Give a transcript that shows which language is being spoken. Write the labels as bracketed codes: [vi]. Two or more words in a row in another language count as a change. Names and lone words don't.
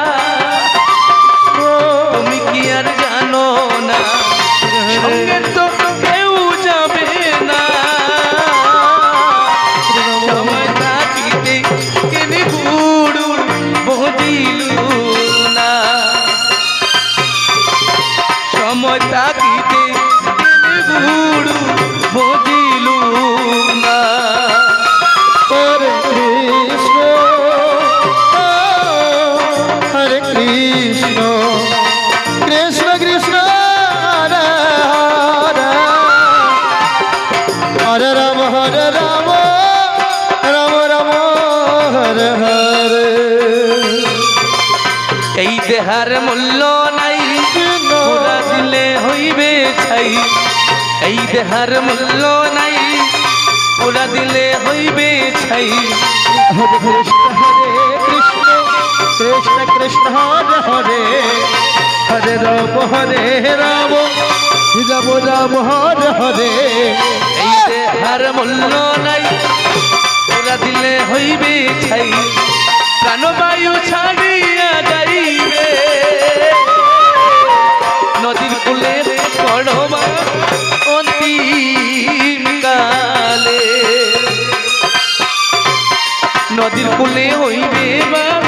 [bn] তুমি কি আর জানো না সঙ্গে তো কেউ যাবে না সময় থাকিতে কেনে গুড়ু বুঝিলু না সময় থাকিতে কেনে গুড়ু বুঝিলু না [sa] Hare Krishna Hare Krishna Krishna Krishna Hare Hare Hare Rama Rama Rama Hare Hare [bn] এই দেহার মূল্য নাই পুরা দিলে হইবে ছাই এই দেহার মূল্য নাই পুরা দিলে হইবে ছাই [sa] Hare Krishna Krishna Krishna Hare Hare Hare Rama Rama Rama Hare Hare [bn] এই দেহার মূল্য নাই পুরা দিলে হইবে ছাই প্রাণবায়ু ছাড়িয়া যাইবে নদীর কূলে পড়বা অন্তিম কালে নদীর কূলে হইবে বা